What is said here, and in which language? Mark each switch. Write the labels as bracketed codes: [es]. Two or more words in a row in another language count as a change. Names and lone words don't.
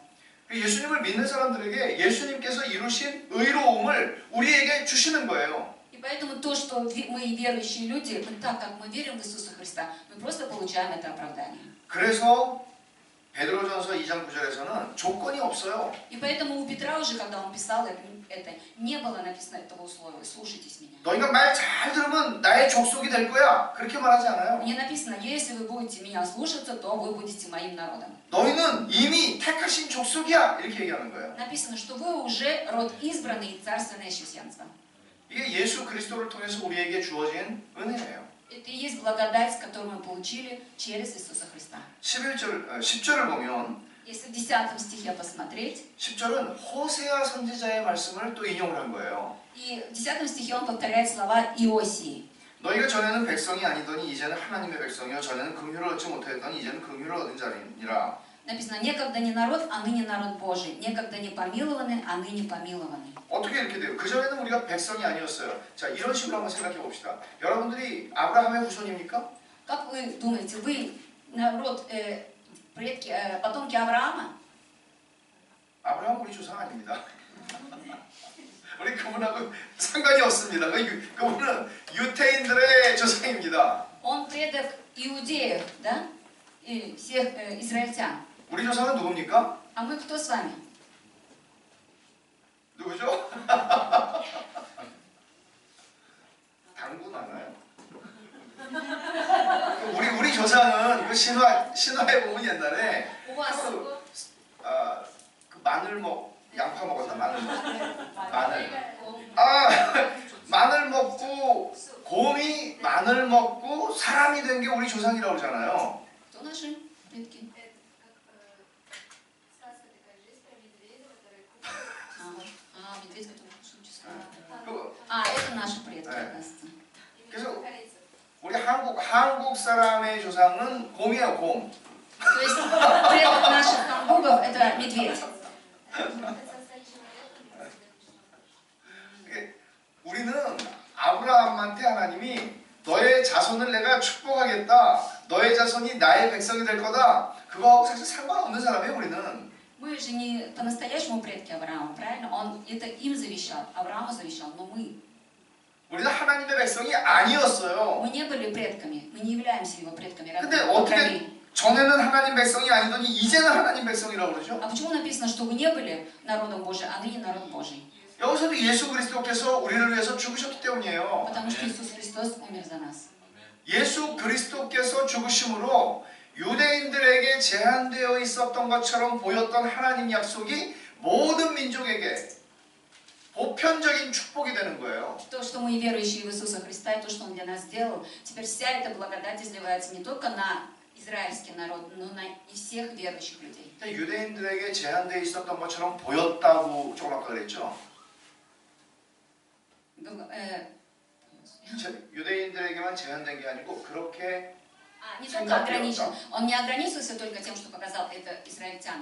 [ko] 예수님을 믿는 사람들에게 예수님께서 이루신 의로움을 우리에게 주시는 거예요. [ru] И поэтому то, что мы верующие люди, так как мы верим в Иисуса Христа, мы просто получаем это оправдание. [ko] 그래서 베드로전서 2장 9절에서는 조건이 없어요. [ru] И поэтому у Петра уже, когда он писал это, не было написано этого условия: «Слушайтесь меня». [ko] 너희가 말 잘 들으면 나의 족속이 될 거야. 그렇게 말하지 않아요. [ru] Не написано: «Если вы будете меня слушаться, то вы будете моим народом». [ko] 너희는 이미 택하신 족속이야. 이렇게 얘기하는 거예요. [ru] Написано, что вы уже род избранный и царственное священство. [ko] 이게 예수 그리스도를 통해서 우리에게 주어진 은혜예요. [ru] Это и есть благодать, которую мы получили через Иисуса Христа. [ko] 10절을 보면 [ru] Если в 10 стихе посмотреть, [ko] 10절은 호세아 선지자의 말씀을 또 인용을 한 거예요. [ru] и в 10 стихе он повторяет слова Иосии. [ko] 너희가 전에는 백성이 아니더니 이제는 하나님의 백성이요 전에는 긍휼을 얻지 못하였더니 이제는 긍휼을 얻은 자리니라. [ru] Написано: «Некогда не народ, а ныне народ Божий, некогда не помилованы, а ныне помилованы». [ko] 어떻게 이렇게 돼요? 그전에는 우리가 백성이 아니었어요. 자, 이런 식으로 한번 생각해 봅시다. 여러분들이 아브라함의 후손입니까? [ru] Как вы думаете, вы народ, предки, потомки Авраама? [ko] 아브라함 우리 조상 아닙니다. 우리 그분하고 상관이 없습니다. 그분은 유태인들의 조상입니다. [ru] Он предок иудеев, да? И всех израильтян. [ko] 우리 조상은 누굽니까? [ru] А мы кто с вами? [ko] 누구죠? 당구 나나요? 우리 조상은 그 신화에 보면 옛날에 [ru] У вас [ko] 그 마늘 양파 먹었나 마늘 마늘 먹고 곰이 마늘 먹고 사람이 된 게 우리 조상이라고 그러잖아요. [ru] кто наши предки? Медведь, который кушает чеснок. Это наши предки, оказывается. [ko] 그래서 우리 한국 사람의 조상은 곰이에요, 곰. [ru] То есть предок наших хамбургов это медведь. [ko] 우리는 아브라함한테 하나님이 너의 자손을 내가 축복하겠다. 너의 자손이 나의 백성이 될 거다. 그거하고 사실 상관없는 사람이에요, 우리는. [ru] Мы же не по-настоящему предки Авраама, правильно? Он это им завещал, Аврааму завещал, но мы. [ko] 우리는 하나님의 백성이 아니었어요. [ru] Мы не были предками, мы не являемся его предками. [ko] 근데 [ru] по [ko] 어떻게 [ru] крови. [ko] 전에는 하나님 백성이 아니더니 이제는 하나님 백성이라고 그러죠? [ru] А почему написано, что вы не были народом Божьим, а ныне народ Божий? [ko] 여기서도 예수 그리스도께서 우리를 위해서 죽으셨기 때문이에요. [ru] Потому что Иисус Христос умер за нас. [ko] 예수 그리스도께서 죽으심으로 유대인들에게 제한되어 있었던 것처럼 보였던 하나님 약속이 모든 민족에게 보편적인 축복이 되는 거예요. [ru] То, что мы верующие в Иисуса Христа и то, что Он для нас сделал, теперь вся эта благодать изливается не только на израильский народ, но на и всех верующих людей. [ko] 유대인들에게 제한되어 있었던 것처럼 보였다고 조금 아까 그랬죠. 유대인들에게만 제한된 게 아니고 그렇게 [ru] Не только ограничен. Он не ограничился только тем, что показал это израильтянам.